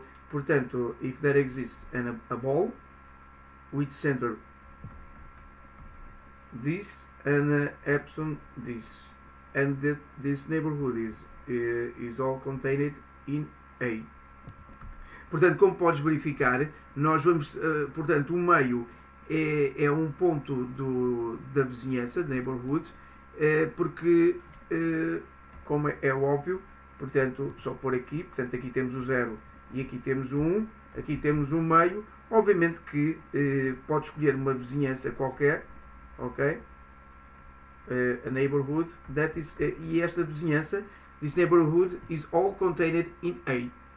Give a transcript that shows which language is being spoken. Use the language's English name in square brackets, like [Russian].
[English] Portanto, if there exists a ball with center this and epsilon this, and that this neighborhood is all contained in A. [Portuguese] Portanto, como podes verificar, nós vamos, portanto, o meio é um ponto da vizinhança, neighborhood, porque como é óbvio, portanto, só por aqui, portanto, aqui temos o 0 e aqui temos o 1, aqui temos um meio. Obviamente que pode escolher uma vizinhança qualquer, ok? [English] A neighborhood that is, [Portuguese] e esta vizinhança, [English] this neighborhood is all contained in A.